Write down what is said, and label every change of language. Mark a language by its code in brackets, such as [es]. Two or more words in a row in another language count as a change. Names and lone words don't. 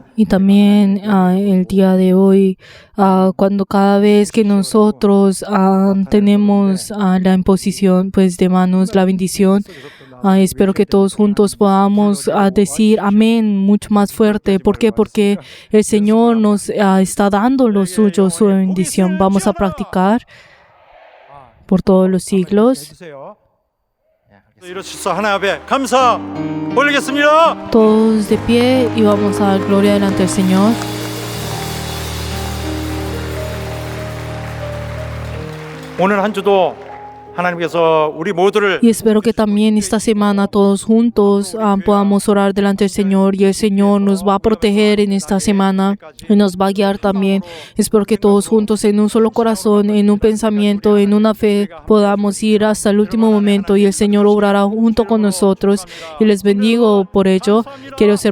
[es] Y también el día de hoy, cuando cada vez que nosotros tenemos la imposición pues, de manos, la bendición, espero que todos juntos podamos decir amén mucho más fuerte. ¿Por qué? Porque el Señor nos está dando lo suyo, su bendición. Vamos a practicar por todos los siglos. [ko] 해주세요. 이러시소 하나님 앞에 감사 올리겠습니다. [es] Todos de pie y vamos a dar gloria delante del Señor. [ko] 오늘 한 주도 하나님께서 우리 모두를 [es] Y espero que también esta semana todos juntos podamos orar delante del Señor y el Señor nos va a proteger en esta semana y nos va a guiar también. Espero que todos juntos en un solo corazón, en un pensamiento, en una fe podamos ir hasta el último momento y el Señor obrará junto con nosotros y les bendigo por ello.